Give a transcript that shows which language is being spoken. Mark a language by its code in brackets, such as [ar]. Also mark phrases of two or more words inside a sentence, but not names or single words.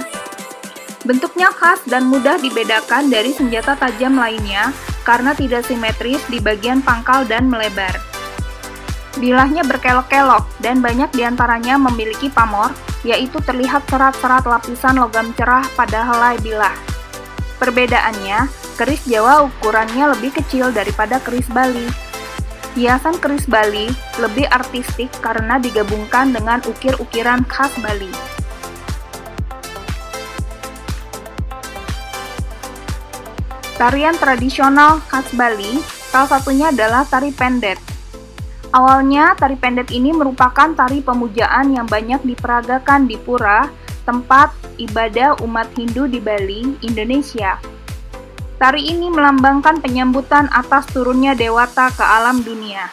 [id] Bentuknya khas dan mudah dibedakan dari senjata tajam lainnya karena tidak simetris di bagian pangkal dan melebar. Bilahnya berkelok-kelok dan banyak diantaranya memiliki pamor, yaitu terlihat serat-serat lapisan logam cerah pada helai bilah. Perbedaannya, keris Jawa ukurannya lebih kecil daripada keris Bali. Hiasan keris Bali lebih artistik karena digabungkan dengan ukir-ukiran khas Bali. Tarian tradisional khas Bali, salah satunya adalah tari pendet. Awalnya, tari pendet ini merupakan tari pemujaan yang banyak diperagakan di pura, tempat ibadah umat Hindu di Bali, Indonesia. Tari ini melambangkan penyambutan atas turunnya dewata ke alam dunia.